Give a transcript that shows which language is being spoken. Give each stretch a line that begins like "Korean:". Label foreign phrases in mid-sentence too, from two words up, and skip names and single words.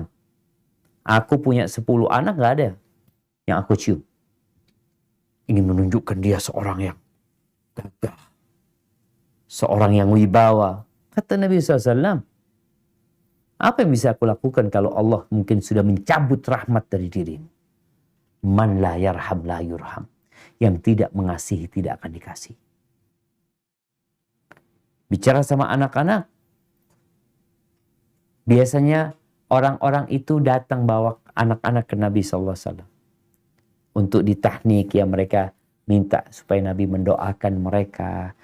Indonesian: Aku punya 10 anak, gak ada yang aku cium." Ingin menunjukkan dia seorang yang gagah, seorang yang wibawa. Kata Nabi SAW, apa yang bisa aku lakukan kalau Allah mungkin sudah mencabut rahmat dari dirimu?
Arabic: Man la yarham la yurham.
Indonesian: Yang tidak mengasihi tidak akan dikasih. Bicara sama anak-anak, biasanya orang-orang itu datang bawa anak-anak ke Nabi SAW. Untuk ditahnik, ya mereka minta supaya Nabi mendoakan mereka.